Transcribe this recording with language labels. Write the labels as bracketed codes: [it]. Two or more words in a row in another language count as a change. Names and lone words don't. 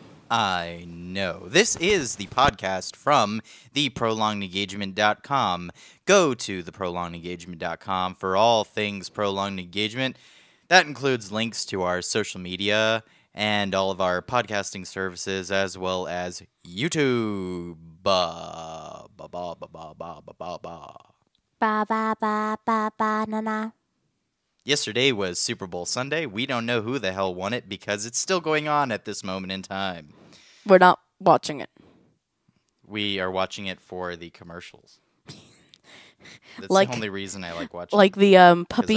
[en] I Know. This is the podcast from theprolongedengagement.com. Go to theprolongedengagement.com for all things prolonged engagement. That includes links to our social media and all of our podcasting services, as well as YouTube. Ba ba ba ba ba na na. Yesterday was Super Bowl Sunday. We don't know who the hell won it because it's still going on at this moment in time. We're not watching it. We are watching it for the commercials. That's Like- the only reason I like watching. Like the 'Cause puppy.